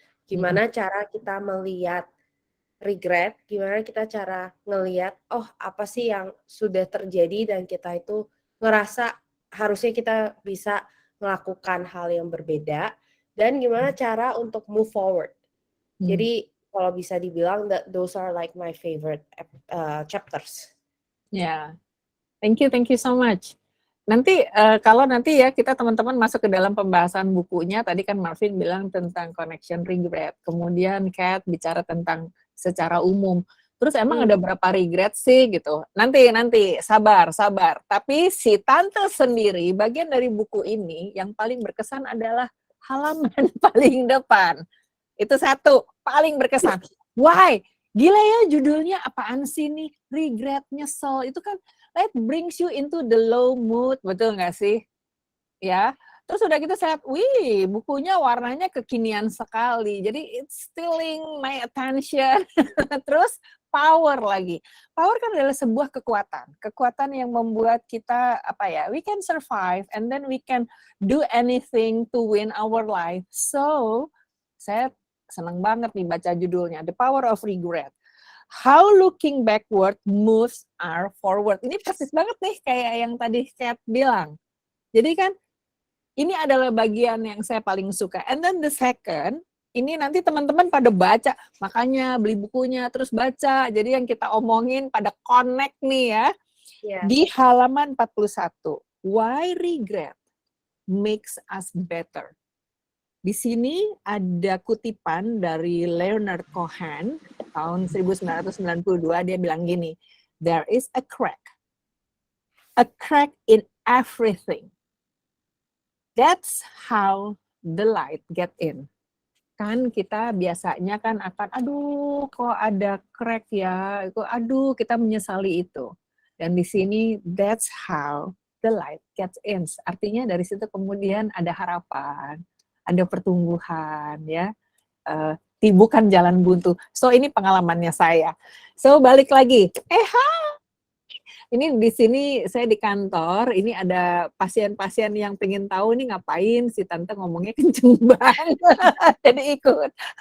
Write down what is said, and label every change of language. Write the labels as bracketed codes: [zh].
[id] Gimana cara kita melihat regret, gimana kita cara ngelihat apa sih yang sudah terjadi dan kita itu ngerasa harusnya kita bisa melakukan hal yang berbeda dan gimana cara untuk move forward. Jadi kalau bisa dibilang [en] that those are like my favorite chapters. Yeah. Thank you so much. [id] Nanti kalau nanti ya kita teman-teman masuk ke dalam pembahasan bukunya, tadi kan Marvin bilang tentang connection regret, kemudian Kat bicara tentang secara umum. Terus emang ada berapa regret sih gitu? Nanti sabar. Tapi si tante sendiri bagian dari buku ini yang paling berkesan adalah halaman paling depan. Itu satu paling berkesan. Why? Gila ya judulnya apaan sih nih? Regret, nyesel. Itu kan [en] that brings you into the low mood, [id] betul nggak sih? Ya, terus udah gitu saya lihat, wih, bukunya warnanya kekinian sekali. [en] Jadi it's stealing my attention. [id] Terus power lagi. Power kan adalah sebuah kekuatan yang membuat kita [en] we can survive and then we can do anything to win our life. [id] So, saya senang banget nih baca judulnya, The Power of Regret. [en] How looking backward moves are forward. [id] Ini persis banget nih kayak yang tadi Kat bilang. Jadi kan ini adalah bagian yang saya paling suka. [en] And then the second, [id] ini nanti teman-teman pada baca, makanya beli bukunya terus baca. Jadi yang kita omongin pada connect nih ya. Yeah. Di halaman 41, [en] why regret makes us better. [id] Di sini ada kutipan dari Leonard Cohen tahun 1992, dia bilang gini, [en] there is a crack in everything. That's how the light get in. [id] kan kita biasanya kan akan, aduh kok ada crack ya, kok aduh kita menyesali itu. Dan di sini [en] that's how the light gets in. [id] Artinya dari situ kemudian ada harapan, ada pertumbuhan ya. Bukan jalan buntu. So ini pengalamannya saya. So balik lagi. Ini di sini saya di kantor, ini ada pasien-pasien yang pengen tahu nih ngapain si tante ngomongnya kenceng banget, jadi ikut.